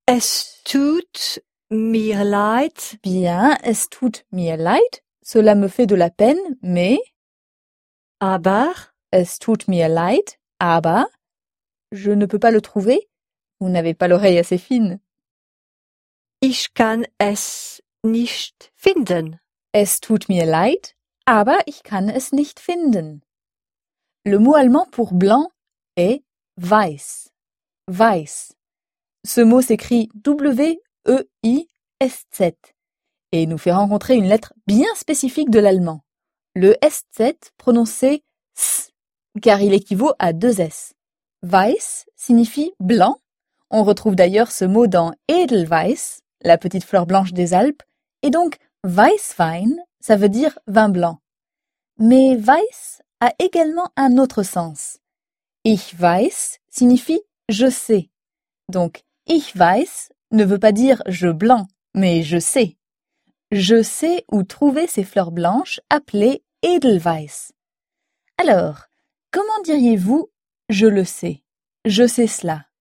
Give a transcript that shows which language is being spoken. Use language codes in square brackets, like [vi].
[de] Es tut mir leid. Bien, es tut mir leid. [fr] Cela me fait de la peine, mais [de] aber es tut mir leid, aber [fr] je ne peux pas le trouver. Vous n'avez pas l'oreille assez fine. [de] ich kann es nicht finden. Es tut mir leid, aber ich kann es nicht finden. [fr] Le mot allemand pour blanc est weiß. Weiß. Ce mot s'écrit W-E-I-S-Z et nous fait rencontrer une lettre bien spécifique de l'allemand, le S-Z prononcé S, car il équivaut à deux S. Weiß signifie blanc. On retrouve d'ailleurs ce mot dans Edelweiss, la petite fleur blanche des Alpes, et donc Weißwein, ça veut dire vin blanc. Mais Weiß a également un autre sens. [de] Ich weiß [fr] signifie je sais. Donc, [de] ich weiß [fr] ne veut pas dire je blanc, mais je sais. Je sais où trouver ces fleurs blanches appelées Edelweiss. Alors, comment diriez-vous je le sais? Je sais cela.